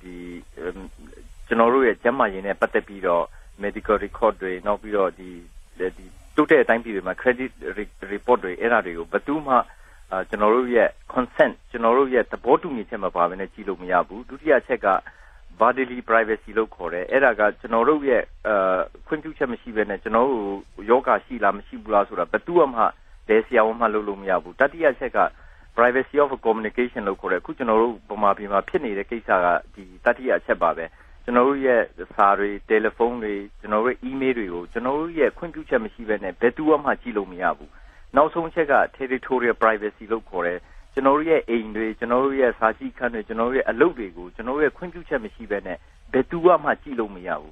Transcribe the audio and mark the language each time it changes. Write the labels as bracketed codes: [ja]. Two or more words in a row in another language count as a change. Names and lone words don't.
[my] ရဲ့ကျန်းမာရေးနဲ့ပတ်သက်ပြီးတော့ [en] medical record [my] တွေနောက်ပြီးတော့ဒီတိုးတဲ့အတိုင်းပြည်တွေမှာ [en] credit report [my] တွေအဲ့ဒါတွေကိုဘယ်သူမှကျွန်တော်တို့ရဲ့ consent ကျွန်တော်တို့ရဲ့သဘောတူညီချက်မှာပါပဲနဲ့ကြည့်လို့မ ရဘူးဒုတိယအချက်က [en] bodily privacy [my] လို့ခေါ်တယ်အဲ့ဒါကကျွန်တော်တို့ရဲ့ခွင့်ပြုချက်မရှိဘဲနဲ့ကျွန်တော်တို့ယောဂရှိလားမရှိဘူးလားဆိုတာဘယ်သူမှ ဘယ်ဆရာဝန်မှလုပ်လို့မရဘူးတတိယအချက်က [en] privacy of communication [my] လို့ခေါ်တယ်အခုကျွန်တော်တို့ဗမာပြည်မှာဖြစ်နေတဲ့ကိစ္စကဒီတတိယအချက်ပါပဲကျွန်တော်တို့ရဲ့စာတွေတယ်လီဖုန်းတွေကျွန်တော်တို့ email တွေကိုကျွန်တော်တို့ရဲ့ခွင့်ပြုချက်မရှိဘဲနဲ့ဘယ်သူမှကြည့်လို့မရဘူးနောက်ဆုံးချက်က [en] territorial privacy [my] လို့ခေါ်တယ်ကျွန်တော်တို့ရဲ့အိမ်တွေကျွန်တော်တို့ရဲ့စာကြည့်ခန်းတွေကျွန်တော်တို့ရဲ့အလုပ်တွေကိုကျွန်တော်တို့ရဲ့ခွင့်ပြုချက်မရှိဘဲနဲ့ဘယ်သူမှကြည့်လို့မရဘူး